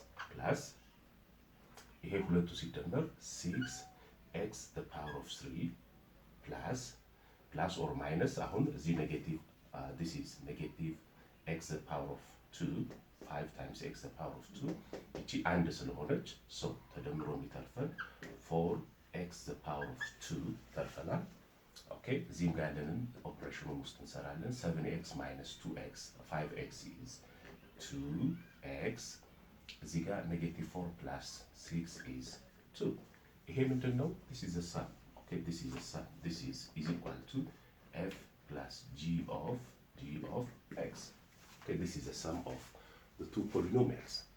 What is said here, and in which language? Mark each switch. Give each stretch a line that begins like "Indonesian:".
English: plus
Amharic: ይሄ ሁለቱ ሲደመር
English: 6x the power of 3 plus or minus
Amharic: አሁን እዚህ ኔጌቲቭ
English: this is negative x the power of 2 5 times x the power of 2
Amharic: እቺ አንድ ስለሆነች ሶ ተደምሮ የሚተርፈን
English: 4x the power of 2
Amharic: ተርፈናል። ኦኬ እዚህም ጋር ያለንን ኦፕሬሽኑን ውስጥ እንሰራለን።
English: 7x minus 2x 5x is 2x
Amharic: እዚህ ጋር
English: negative 4 plus 6 is 2
Amharic: ይሄ ምንድን ነው?
English: this is the sum. okay this is the sum. this is equal to f plus g of x. okay this is the sum of the two polynomials.